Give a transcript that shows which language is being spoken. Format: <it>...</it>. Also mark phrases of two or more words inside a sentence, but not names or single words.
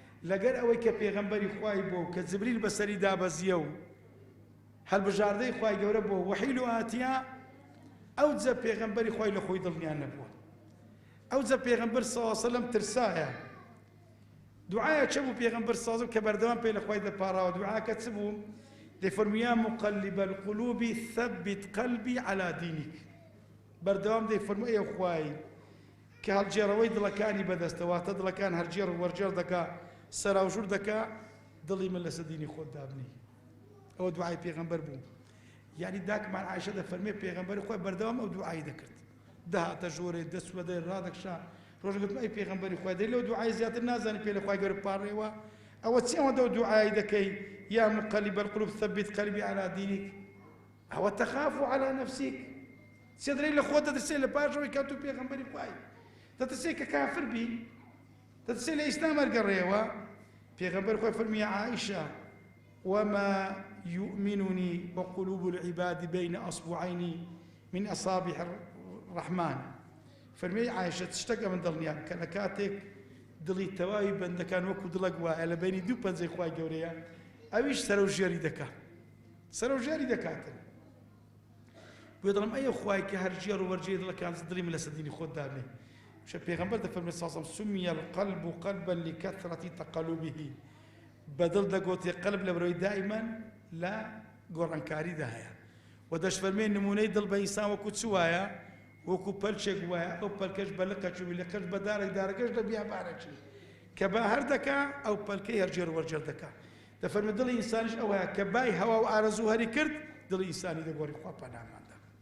<ckb>لەگەر ئەوەی کە پێغەمبەری خوای بۆ، کە جبریل بەسەری دابەزیە و هەڵبژاردەی خوای گەورە بۆ وەحی لە هاتیە، ئەو جە پێغەمبەری خوای لە خۆی دڵنیان نەبووە. ئەو جە پێغەمبەر سەڵا سەلەم ترسایە. دوعایە چ بوو پێغەمبەر سازم کە بەردەوام پێی لە خوای دەپاڕاوە؟ دوعاکە چ بوو؟ دەیفەرمووی،</ckb> <ar>«یا مقلب القلوب ثبت قلبي على دينك.»</ar> <ckb>بەردەوام دەیفەرمووی، «ئێ خوای کە هەڵجێڕەوەی دڵەکانی بەدەستە، واتە دڵەکان هەرجێڕ و وەرجێڕ دەکا، سەراوژوور دەکا، دڵی من لەسەر دینی خۆت دابنی.» ئەوە دوعای پێغەمبەر بوو. یعنی داکمان عایشە دەفەرمێ پێغەمبەری خۆی بەردەوام ئەو دوعای دەکرد. دەهاتە ژۆرێ، دەسوەدەی، ڕادەکشا. ڕۆژێک گوتم، «ئەی پێغەمبەری خۆی، دەی لەو دوعای زیاتر نازانی پێ لە خوای گەورە پاڕێوە؟ ئەوە چی ئەوەندە ئەو دوعای دەکەی؟</ckb> <ar>یا مقلب القلوب ثبت قلبي على دينك.» ئەوە تەخاف على نفسك.</ar> <ckb>چێ دەڵێ لە خۆت دەترسێ لە پاشەوەی کە تۆ پێغەمبەری خوای. دەترسێ کە کافر بی، دەترسێ لە ئیسلام هەرگەڕێەوە. پێغەمبەر خۆی فەرمیە، «عائشە،</ckb> <ar>وما يؤمنني وقلوب العباد بين أصبعين من أصابع الرحمن.»</ar> <ckb>فەرمیێ، «عایشە، چ شتێکە من دڵنیام کە لە کاتێک دڵی تەواوی بەندەکان وەکو دڵک وایە لە بینی دوو پەنجەی خوای گەورەیە، ئەویش سەرەوژێری دەکا، سەرەوژێری دەکاتن.» بۆیە دەڵێم، «ئەی خوای کە هەر جێڕ و وەرجێ دڵەکان دڵی من لەسەر دینی خۆت دابنێ.» شە پێغەمبەر دەفەرمێ ساسەم،</ckb> <ar>«سمي القلب قلبا لكثرة تقلبه.»</ar> <ckb>بەدڵ دەگوتێ قەلب لە بەرەوەی دائیمەن لە گۆڕانکاریدا هەیە. و دەشفەرمێ نمونەی دڵ بە ئینسان وەکو چ وایە؟ وەکو پەلچێک وایە. ئەو پەلکەش بە لقە چووی، لقەش بە دارێک، دارەکەش لە بیابانە چووی. کە بە هەر دەکا، ئەو پەلکەی هەرجێر وەرجێر دەکا. دەفەرمێ دڵی ئینسانیش ئەو هەیە کە بای هەوا و ئارەزوو هەری کرد، دڵی ئینسانی دەگۆڕی خوا پەناماندا.</ckb>